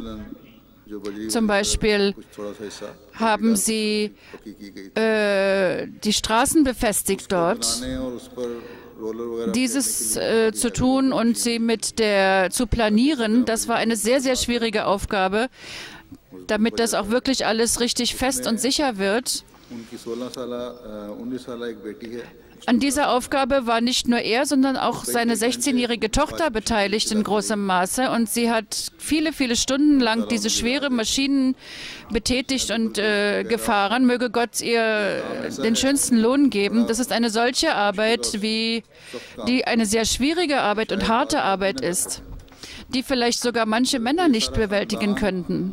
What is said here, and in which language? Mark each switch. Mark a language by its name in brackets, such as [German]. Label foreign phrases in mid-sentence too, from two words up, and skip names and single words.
[Urdu] جو بجری [German] zum Beispiel [Urdu] کچھ تھوڑا سا حصہ [German] haben sie [Urdu] پکی کی گئی [German] die Straßen befestigt dort, [Urdu] بنانے اور اس پر رولر وغیرہ [German] dieses zu tun und sie zu planieren. Das war eine sehr, sehr schwierige Aufgabe, damit das auch wirklich alles richtig fest und sicher wird. [Urdu] ان کی 19 سال ایک بیٹی ہے [German] An dieser Aufgabe war nicht nur er, sondern auch seine 16-jährige Tochter beteiligt in großem Maße. Und sie hat viele, viele Stunden lang diese schwere Maschinen betätigt und gefahren. Möge Gott ihr den schönsten Lohn geben. Das ist eine solche Arbeit, die eine sehr schwierige Arbeit und harte Arbeit ist, die vielleicht sogar manche Männer nicht bewältigen könnten.